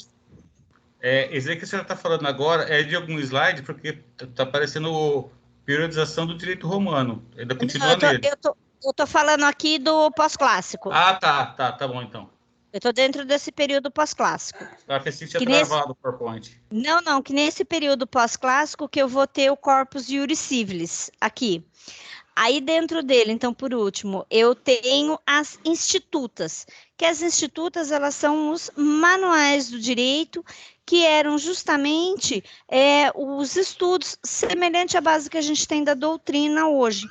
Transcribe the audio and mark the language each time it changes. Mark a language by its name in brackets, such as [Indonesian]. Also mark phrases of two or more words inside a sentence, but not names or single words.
[Portuguese] Isso aí que a senhora está falando agora é de algum slide, porque está aparecendo periodização do direito romano. Ainda continua nele. Eu tô falando aqui do pós-clássico. Ah, tá bom então. Eu estou dentro desse período pós-clássico. Que tinha travado o PowerPoint. Não, que nesse período pós-clássico que eu vou ter o [Latin] corpus iuris civilis [Portuguese] aqui. Aí dentro dele, então, por último, eu tenho as institutas, que as institutas, elas são os manuais do direito, que eram justamente os estudos semelhante à base que a gente tem da doutrina hoje.